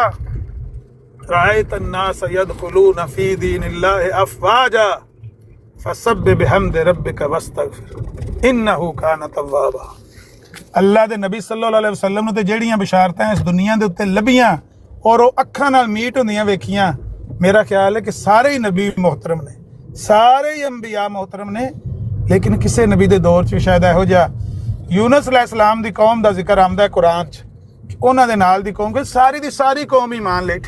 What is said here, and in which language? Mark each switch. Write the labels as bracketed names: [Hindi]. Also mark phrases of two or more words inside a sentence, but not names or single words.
[Arabic] رأيت الناس يدخلون في دين الله أفواجا فسبح بحمد ربك واستغفره إنه كان توابا. [Punjabi] ਅੱਲਾਹ ਦੇ ਨਬੀ [Arabic] صلى الله عليه وسلم [Punjabi] ते ਜਿਹੜੀਆਂ ਬਿਸ਼ਾਰਤਾਂ ਇਸ ਦੁਨੀਆ ਦੇ ਉੱਤੇ ਲੱਭੀਆਂ ਔਰ ਉਹ ਅੱਖਾਂ ਨਾਲ ਮੀਟ ਹੁੰਦੀਆਂ ਵੇਖੀਆਂ, ਮੇਰਾ ਖਿਆਲ ਹੈ ਕਿ ਸਾਰੇ ਹੀ ਨਬੀ ਮੁਹਤਰਮ ਨੇ, ਸਾਰੇ ਹੀ ਅੰਬੀਆ ਮੁਹਤਰਮ ਨੇ, ਲੇਕਿਨ ਕਿਸੇ ਨਬੀ ਦੇ ਦੌਰ 'ਚ ਸ਼ਾਇਦ ਇਹੋ ਜਿਹਾ ਯੂਨਸ अलैहिस्सलाम ਦੀ ਕੌਮ ਦਾ ਜ਼ਿਕਰ ਆਉਂਦਾ ਹੈ ਕੁਰਾਨ 'ਚ, ਉਹਨਾਂ ਦੇ ਨਾਲ ਦੀ ਕੌਮ ਕਿ ਸਾਰੀ ਦੀ ਸਾਰੀ ਕੌਮ ਹੀ ਮੰਨ ਲਈ।